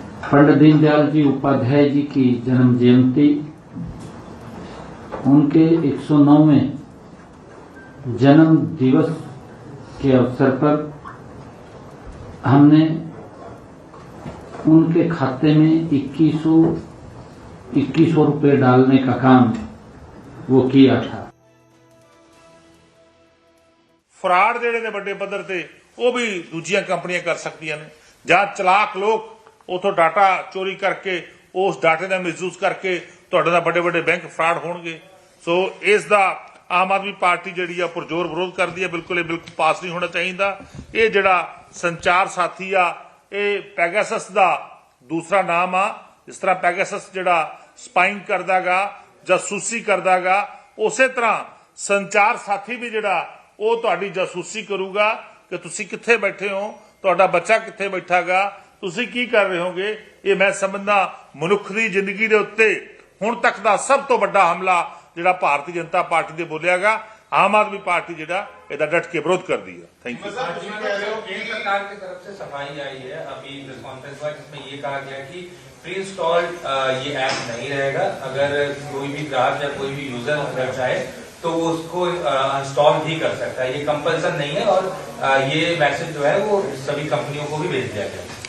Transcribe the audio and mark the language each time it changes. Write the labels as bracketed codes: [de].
[hi] पंडित दीनदयाल जी उपाध्याय जी की जन्म जयंती, उनके 109वें जन्म दिवस के अवसर पर हमने उनके खाते में 2100 रुपए डालने का काम वो किया था। [pa] ਫਰਾਡ ਜਿਹੜੇ ਨੇ ਵੱਡੇ ਪੱਧਰ ਤੇ ਉਹ ਵੀ ਦੂਜੀਆਂ ਕੰਪਨੀਆਂ ਕਰ ਸਕਦੀਆਂ ਨੇ, ਜਾਂ ਚਲਾਕ ਲੋਕ ਉਥੋਂ ਡਾਟਾ ਚੋਰੀ ਕਰਕੇ ਉਸ ਡਾਟੇ ਦਾ ਮਿਸਯੂਜ਼ ਕਰਕੇ ਤੁਹਾਡੇ ਨਾਲ ਵੱਡੇ ਵੱਡੇ ਬੈਂਕ ਫਰਾਡ ਹੋਣਗੇ। ਸੋ ਇਸ ਦਾ ਆਮ ਆਦਮੀ ਪਾਰਟੀ ਜਿਹੜੀ ਆ ਪੁਰਜੋਰ ਵਿਰੋਧ ਕਰਦੀ ਹੈ। ਬਿਲਕੁਲ ਇਹ ਬਿਲਕੁਲ ਪਾਸ ਨਹੀਂ ਹੋਣਾ ਚਾਹੀਦਾ। ਇਹ ਜਿਹੜਾ ਸੰਚਾਰ ਸਾਥੀ ਆ, ਇਹ ਪੈਗਾਸਸ ਦਾ ਦੂਸਰਾ ਨਾਮ ਆ। ਜਿਸ ਤਰ੍ਹਾਂ ਪੈਗਾਸਸ ਜਿਹੜਾ ਸਪਾਈਂਗ ਕਰਦਾਗਾ, ਜਾਸੂਸੀ ਕਰਦਾਗਾ, ਉਸੇ ਤਰ੍ਹਾਂ ਸੰਚਾਰ ਸਾਥੀ ਵੀ ਜਿਹੜਾ ਉਹ ਤੁਹਾਡੀ ਜਾਸੂਸੀ ਕਰੂਗਾ ਕਿ ਤੁਸੀਂ ਕਿੱਥੇ ਬੈਠੇ ਹੋ, ਤੁਹਾਡਾ ਬੱਚਾ ਕਿੱਥੇ ਬੈਠਾਗਾ, ਤੁਸੀਂ ਕੀ ਕਰ ਰਹੇ ਹੋਗੇ। ਇਹ ਮੈਂ ਸਮਝਦਾ ਮਨੁੱਖ ਦੀ ਜ਼ਿੰਦਗੀ ਦੇ ਉੱਤੇ ਹੁਣ ਤੱਕ ਦਾ ਸਭ ਤੋਂ ਵੱਡਾ ਹਮਲਾ ਜਿਹੜਾ ਭਾਰਤੀ ਜਨਤਾ ਪਾर्टी ਦੇ ਬੋਲਿਆਗਾ। आम आदमी पार्टी ਜਿਹੜਾ ਇਹਦਾ डट के विरोध कर दी है। [en] Thank you. [hi] केंद्र सरकार की तरफ से सफाई आई है अभी प्रेस कॉन्फ्रेंस हुआ, जिसमें ये कहा गया कि प्री इंस्टॉल्ड ये ऐप नहीं रहेगा। अगर कोई भी ग्राहक या कोई भी यूजर अगर चाहे तो वो उसको इंस्टॉल भी कर सकता है। ये कंपल्सन नहीं है और ये मैसेज जो है वो सभी कंपनियों को भी भेज दिया गया